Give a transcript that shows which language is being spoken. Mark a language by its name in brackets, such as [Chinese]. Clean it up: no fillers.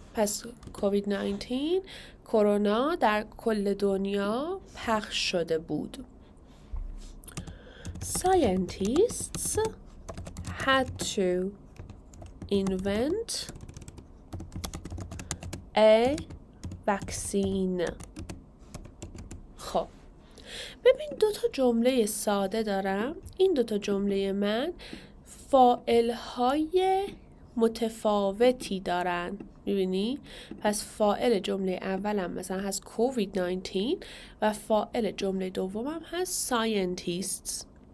[Persian] پس COVID-19 کرونا در کل دنیا پخش شده بود. [English] Scientists had to invent a vaccine. [Persian] خب ببین 2 تا جمله ساده دارم. این 2 تا جمله من فاعل‌های متفاوتی دارن. میبینی؟ پس فاعل جمله اولم مثلا هست COVID-19 و فاعل جمله دومم هست scientists.